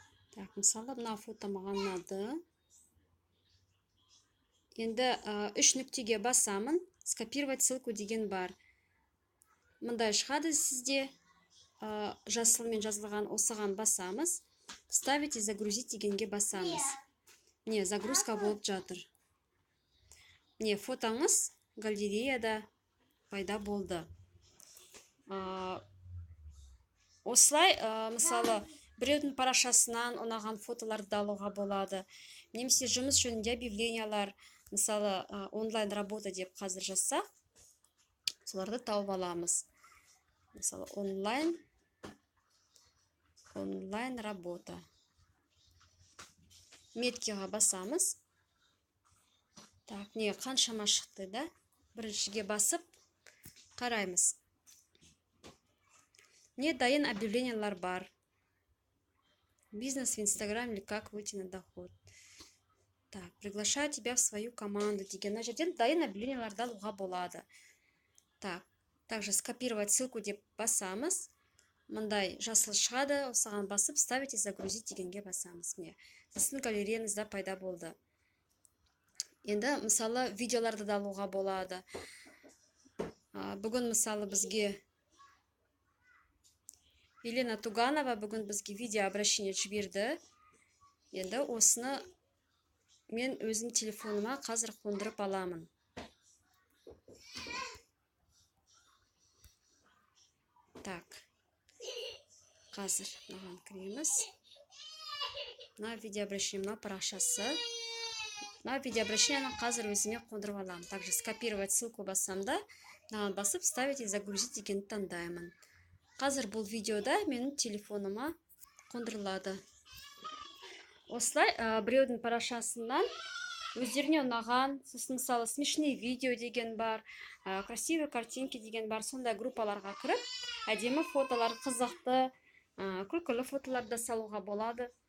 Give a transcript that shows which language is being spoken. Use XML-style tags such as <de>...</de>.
<kk>Так, мысалы мына фото маған ұнады. Енді 3 нүктеге басамын,</kk> <ru>скопировать ссылку</ru> <kk>деген бар. Мындай шығады сізде, жасылмен жазылған, осыған басамыз.</kk> <ru>Вставить и загрузить</ru> <kk>дегенге басамыз. Міне, загрузка болып жатыр. Міне, фотоңыз галереяда пайда болды. Осылай, мысалы, біреудің парақшасынан ұнаған фотоларды алуға болады. Немесе жұмыс жөнінде объявлениялар, мысалы,</kk> <ru>онлайн работа</ru> <kk>деп қазір жазсақ, соларды тауып аламыз.</kk> <ru>Мысалы, онлайн работа.</ru> <kk>Меткиға басамыз. Так, не, қаншама шықты, да? Біріншіге басып қараймыз. Мне дайын объявлениялар бар.</kk> <ru>Бизнес в Инстаграм или как выйти на доход. Так, приглашаю тебя в свою команду деген.</ru> <kk>Мына жерден дайын объявленияларды алуға болады. Так, также</kk> <ru>скопировать ссылку</ru> <kk>деп басамыз. Мындай жасыл шығады, осыған басып,</kk> <ru>ставить и загрузить</ru> <kk>дегенге басамыз. Міне, сіздің галереяңызда пайда болды. Енді, мысалы, видеоларды да алуға болады. Бүгін, мысалы, бізге Елена Туганова бүгін бізге</kk> <ru>видео обращение</ru> <kk>жіберді. Енді осыны мен өзім телефоныма қазір қондырып аламын. Так. Қазір маған кіреміз. Мына</kk> <ru>видео обращение,</ru> <kk>мына парақшасы. Мына видео обращениені қазір өзіме қондырып аламын.</kk> <ru>Также скопировать ссылку</ru> <kk>басамда, мынаған басып,</kk> <ru>вставить и загрузить</ru> <kk>дегенді таңдаймын. Қазір бұл видеода менің телефоныма қондырылады. Осылай, біреудің парақшасынан өздеріне ұнаған, сосын мысалы</kk> <ru>смешные видео</ru> <kk>деген бар,</kk> <ru>красивые картинки</ru> <kk>деген бар, сондай группаларға кіріп, әдемі фотолар, қызықты, күлкілі фотоларды салуға болады.</kk>